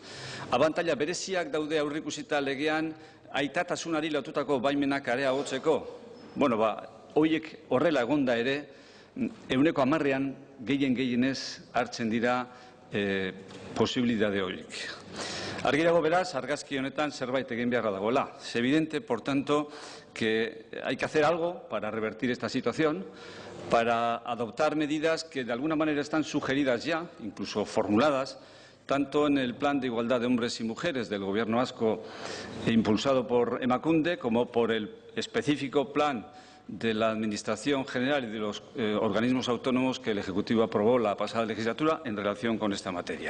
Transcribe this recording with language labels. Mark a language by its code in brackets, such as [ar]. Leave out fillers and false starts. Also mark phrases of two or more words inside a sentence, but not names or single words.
[eu] Abantaila bereziak daude aurreikusita legean aitatasunari lotutako baimenak areagotzeko. Horiek horrela egonda ere, 10%an gehienez hartzen dira posibilitate horiek. Argi dago beraz, argazki honetan zerbait egin beharra dagoela. [es] Es evidente, por tanto, que hay que hacer algo para revertir esta situación, para adoptar medidas que de alguna manera están sugeridas ya, incluso formuladas, tanto en el Plan de Igualdad de Hombres y Mujeres del Gobierno vasco impulsado por Emakunde, como por el específico plan de la Administración General y de los organismos autónomos que el Ejecutivo aprobó la pasada legislatura en relación con esta materia.